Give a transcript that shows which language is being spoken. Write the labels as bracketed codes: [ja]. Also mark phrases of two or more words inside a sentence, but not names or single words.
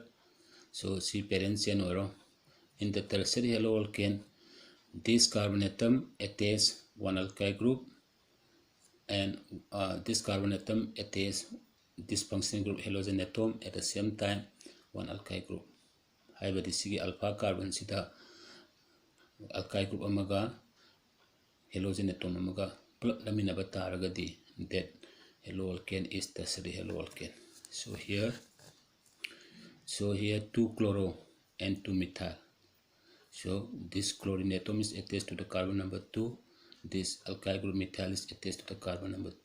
[en] So see parents and in the tertiary haloalkane, this carbon atom attaches one alkyl group, and this carbon atom attaches this functional group halogen atom at the same time one alkyl group. However, sigi alpha carbon sida alkyl group amaga halogen atom [mni] amaga plug laminaba taragadi [en] that haloalkane is tertiary haloalkane. So here 2 chloro and 2 methyl. So this chlorine atom is attached to the carbon number 2. This alkyl group methyl is attached to the carbon number 2.